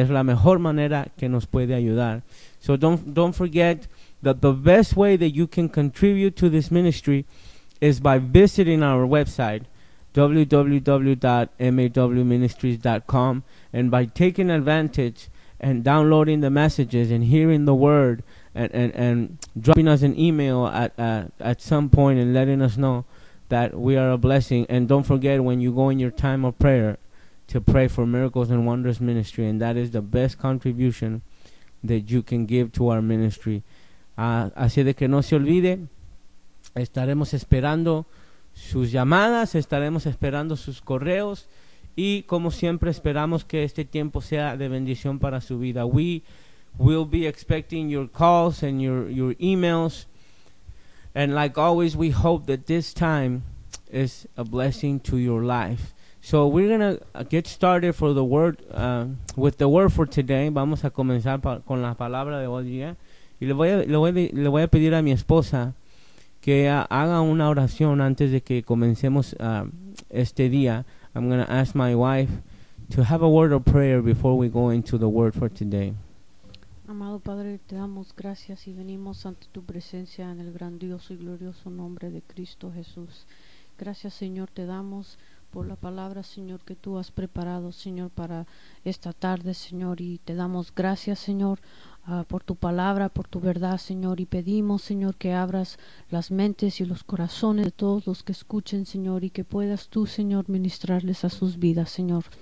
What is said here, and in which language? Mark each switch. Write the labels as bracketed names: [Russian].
[Spanish] Es la mejor manera que nos puede ayudar. [English] So don't forget that the best way that you can contribute to this ministry is by visiting our website, www.mawministries.com, and by taking advantage and downloading the messages and hearing the word and dropping us an email at some point and letting us know that we are a blessing. And don't forget, when you go in your time of prayer, to pray for Miracles and Wonders Ministry. And that is the best contribution that you can give to our ministry. [Spanish] Así de que no se olvide, estaremos esperando sus llamadas, estaremos esperando sus correos, y como siempre esperamos que este tiempo sea de bendición para su vida. [English] We will be expecting your calls and your emails, and like always, we hope that this time is a blessing to your life. So we're going to get started for the word with the word for today. [Spanish] Vamos a comenzar con la palabra de hoy día. Y le voy a pedir a mi esposa que haga una oración antes de que comencemos este día. [English] I'm going to ask my wife to have a word of prayer before we go into the word for today. [Spanish] Amado Padre, te damos gracias y venimos ante tu presencia en el grandioso y glorioso nombre de Cristo Jesús. Gracias, Señor, te damos por la palabra, Señor, que tú has preparado, Señor, para esta tarde, Señor, y te damos gracias, Señor, por tu palabra, por tu verdad, Señor, y pedimos, Señor, que abras las mentes y los corazones de todos los que escuchen, Señor, y que puedas tú, Señor, ministrarles a sus vidas, Señor.